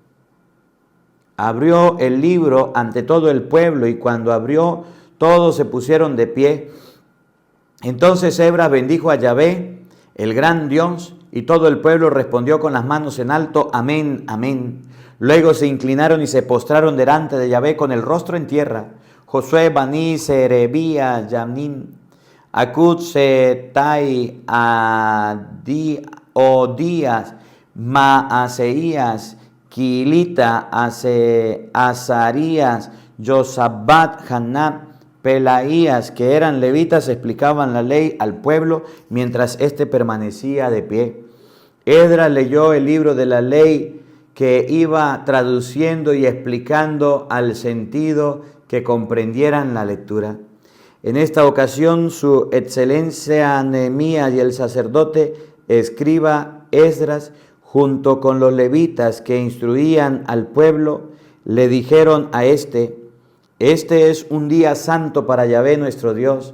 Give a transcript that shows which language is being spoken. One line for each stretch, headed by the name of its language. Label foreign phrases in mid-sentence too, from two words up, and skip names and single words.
Spanish: Abrió el libro ante todo el pueblo y cuando abrió, todos se pusieron de pie. Entonces Esdras bendijo a Yahvé, el gran Dios, y todo el pueblo respondió con las manos en alto, amén, amén. Luego se inclinaron y se postraron delante de Yahvé con el rostro en tierra. Josué, Baní, Serebía, Yamin, Acud, Setai, Odías, Maaseías, Quilita, Azarías, Josabat, Haná, Pelaías, que eran levitas, explicaban la ley al pueblo mientras éste permanecía de pie. Esdras leyó el libro de la ley que iba traduciendo y explicando al sentido que comprendieran la lectura. En esta ocasión, su excelencia Nehemías y el sacerdote escriba Esdras, junto con los levitas que instruían al pueblo, le dijeron a este es un día santo para Yahvé nuestro Dios.